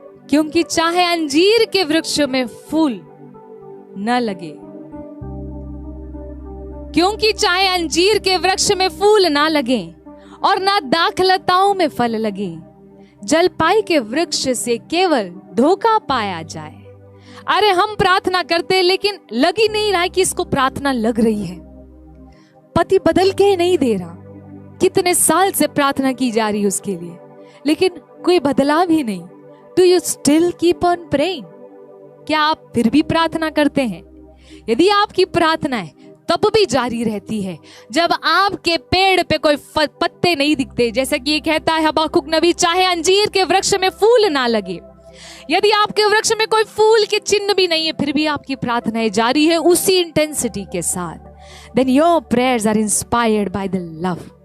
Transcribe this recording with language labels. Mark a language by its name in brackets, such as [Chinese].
[Hindi] क्योंकि चाहे अंजीर के वृक्ष में फूल न लगे, क्योंकि चाहे अंजीर के वृक्ष में फूल ना लगे और ना दाखलताओं में फल लगे, जलपाई के वृक्ष से केवल धोखा पाया जाए। अरे हम प्रार्थना करते हैं लेकिन लग ही नहीं रहा है कि इसको प्रार्थना लग रही है। पति बदल के नहीं दे रहा, कितने साल से प्रार्थना की जा रही है उसके लिए, लेकिन कोई बदलाव ही नहीं। [English] Do you still keep on praying? [Hindi] क्या आप फिर भी प्रार्थना करते हैं? यदि आपकी प्रार्थना है तब भी जारी रहती है जब आपके पेड़ पे कोई पत्ते नहीं दिखते। जैसा कि ये कहता है हबाकुक नबी, चाहे अंजीर के वृक्ष में फूल ना लगे, यदि आपके वृक्ष में कोई फूल के चिन्ह भी नहीं है, फिर भी आपकी प्रार्थनाएं जारी है उसी इंटेंसिटी के साथ, [English] then your prayers are inspired by the love।